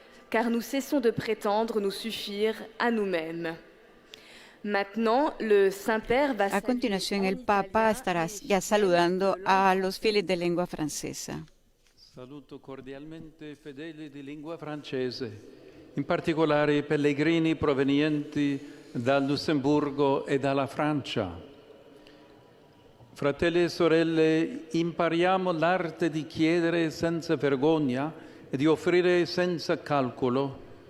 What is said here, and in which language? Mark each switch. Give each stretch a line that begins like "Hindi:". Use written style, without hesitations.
French: Car nous cessons de prétendre nous suffire à nous-mêmes.
Spanish: A continuación, el Papa estará ya saludando a los fieles de lengua francesa.
Italian: Saluto cordialmente fedeli di lingua francese, in particolare i pellegrini provenienti dal Lussemburgo e dalla Francia. Fratelli e sorelle, impariamo l'arte di chiedere senza vergogna e di offrire senza calcolo.